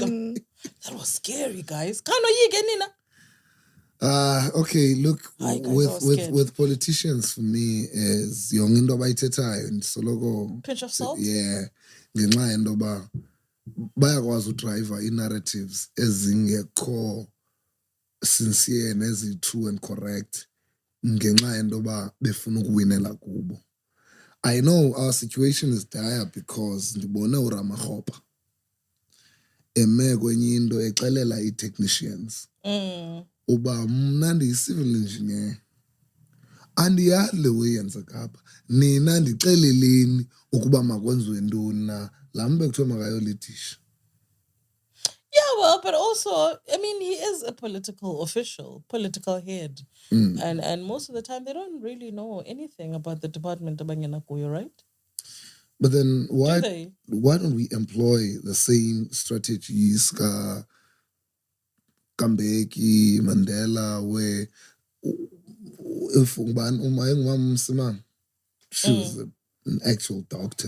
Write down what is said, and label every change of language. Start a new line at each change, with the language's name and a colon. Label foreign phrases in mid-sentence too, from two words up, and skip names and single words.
English: That was scary, guys.
Xhosa: Khanoyike nina.
English: Okay, look, Hayi, guys, I was scared. with politicians for me is
Xhosa: yonke into abayithethayo ndisoloko
English: Pinch of salt.
Xhosa: yeah ngenxa yento yoba bayakwazi udriver i-narratives ezingekho sincere
English: nezi-true and correct
Xhosa: ngenxa yento yoba befuna ukuwinela kubo.
English: I know our situation is dire because
Xhosa: ndibone uRamakgopa eme kwenye into exelela ii-technicians uba mna ndiyi-
English: civil engineer
Xhosa: andiyazi le way yenzeka apha nina ndixeleleni ukuba makwenziwe ntoni na laa mntu bekuthiwe makayolitisha.
English: Yeah, well, but also, I mean, he is a political official, political head. And most of the time, they don't really know anything about the department of Banganakuyo, right? But then why they? don't we employ the same strategies Kambeki, Mandela, where if she was an actual doctor.